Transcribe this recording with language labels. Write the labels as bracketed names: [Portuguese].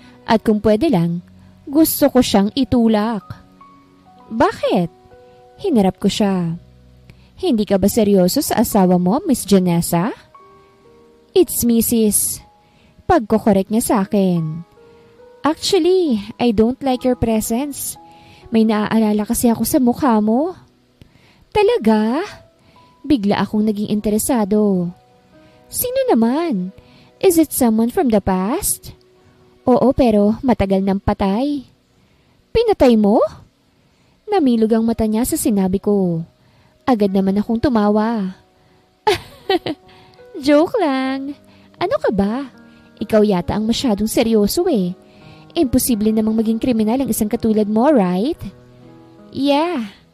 [Filipino] At kung pwede lang, gusto ko siyang itulak. Bakit? Hinarap ko siya. Hindi ka ba seryoso sa asawa mo, Miss Janessa? [English] It's Mrs. [Filipino] Pagkokorek niya sa akin. [English] Actually, I don't like your presence. [Filipino] May naaalala kasi ako sa mukha mo. Talaga? Bigla akong naging interesado. Sino naman? [English] Is it someone from the past? [Filipino] Oo, pero matagal nang patay. Pinatay mo? Namilog ang mata niya sa sinabi ko. Agad naman akong tumawa. Joke lang. Ano ka ba? Ikaw yata ang masyadong seryoso eh. Imposible namang maging kriminal ang isang katulad mo, right? Yeah.